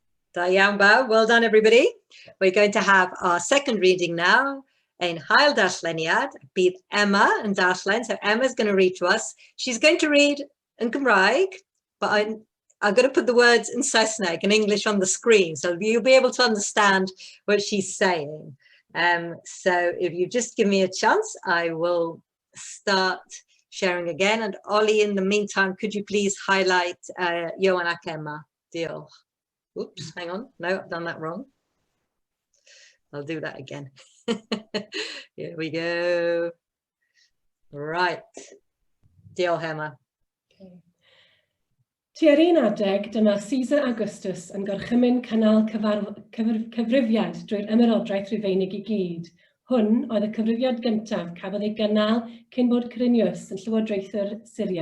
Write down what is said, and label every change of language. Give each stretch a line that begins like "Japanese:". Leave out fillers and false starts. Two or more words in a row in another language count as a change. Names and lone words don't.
Welsh: Da iawn bawb.
English: Well done, everybody. We're going to have our second reading now.
Welsh: Ein hael darlleniad, bydd Emma yn darllen.
English: So Emma's going to read to us. She's going to read in Gymraeg, but I'm going to put the words in Saesneg, in English on the screen, so you'll be able to understand what she's saying. So if you just give me a chance, I will start sharing again. And Ollie, in the meantime, could you please highlight Johan ac Emma?
Welsh: Diolch.
English: Oops, hang on. No, I've done that wrong. I'll do that again. Here we go. Right.
Welsh: Diolch, Emma. Tua'r un adeg, dyma Caesar Augustus yn gorchymyn cynnal cyfrifiad drwy'r ymerodraeth Rufeinig I gyd. Hwn oedd y cyfrifiad gyntaf cafodd ei gynnal cyn bod Cyrenius yn llywodraethwr Syria.